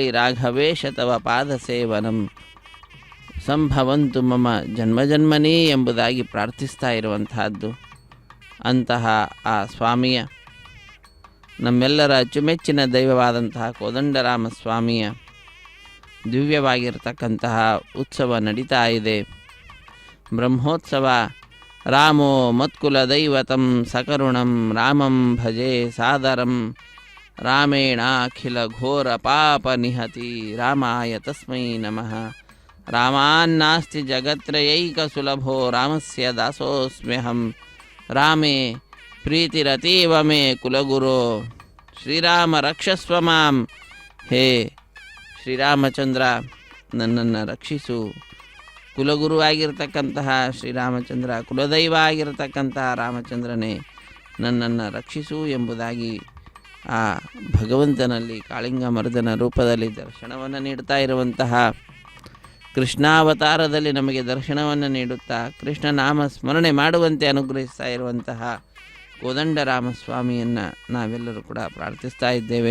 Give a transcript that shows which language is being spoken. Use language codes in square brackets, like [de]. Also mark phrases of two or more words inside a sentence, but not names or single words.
[sa] ರಾಘವೇಶ ತವ ಪಾದಸೇವನಂ ಸಂಭವಂತು ಮಮ ಜನ್ಮಜನ್ಮನೀ [kn] ಎಂಬುದಾಗಿ ಪ್ರಾರ್ಥಿಸ್ತಾ ಇರುವಂತಹದ್ದು. ಅಂತಹ ಆ ಸ್ವಾಮಿಯ, ನಮ್ಮೆಲ್ಲರ ಅಚ್ಚುಮೆಚ್ಚಿನ ದೈವವಾದಂತಹ ಕೋದಂಡರಾಮ ಸ್ವಾಮಿಯ ದಿವ್ಯವಾಗಿರತಕ್ಕಂತಹ ಉತ್ಸವ ನಡೀತಾ ಇದೆ. ಬ್ರಹ್ಮೋತ್ಸವ. [sa] ರಾಮೋ ಮತ್ಕುಲ ದೈವತಂ ಸಕರುಣಂ ರಾಮಂ ಭಜೆ ಸಾದರಂ ರಾಮೇಣಾಖಿಲ ಘೋರ ಪಾಪ ನಿಹತಿ ರಾಮಾಯ ತಸ್ಮೈ ನಮಃ. ರಾಮಾನ್ನಾಸ್ತಿ ಜಗತ್ರಯೈಕ ಸುಲಭೋ ರಾಮಸ್ಯ ದಾಸೋಸ್ಮ್ಯಹಂ ರಾಮೇ ಪ್ರೀತಿರತೀವ ಮೇ ಕುಲಗುರೋ ಶ್ರೀರಾಮ ರಕ್ಷಸ್ವ ಮಾಂ. [kn] ಹೇ ಶ್ರೀರಾಮಚಂದ್ರ, ನನ್ನನ್ನು ರಕ್ಷಿಸು. ಕುಲಗುರುವಾಗಿರ್ತಕ್ಕಂತಹ ಶ್ರೀರಾಮಚಂದ್ರ, ಕುಲದೈವ ಆಗಿರತಕ್ಕಂತಹ ರಾಮಚಂದ್ರನೇ ನನ್ನನ್ನು ರಕ್ಷಿಸು ಎಂಬುದಾಗಿ ಆ ಭಗವಂತನಲ್ಲಿ ಕಾಳಿಂಗ ಮರ್ದನ ರೂಪದಲ್ಲಿ ದರ್ಶನವನ್ನು ನೀಡ್ತಾ ಇರುವಂತಹ, ಕೃಷ್ಣಾವತಾರದಲ್ಲಿ ನಮಗೆ ದರ್ಶನವನ್ನು ನೀಡುತ್ತಾ ಕೃಷ್ಣನಾಮ ಸ್ಮರಣೆ ಮಾಡುವಂತೆ ಅನುಗ್ರಹಿಸ್ತಾ ಇರುವಂತಹ ಕೋದಂಡರಾಮಸ್ವಾಮಿಯನ್ನು ನಾವೆಲ್ಲರೂ ಕೂಡ ಪ್ರಾರ್ಥಿಸ್ತಾ ಇದ್ದೇವೆ.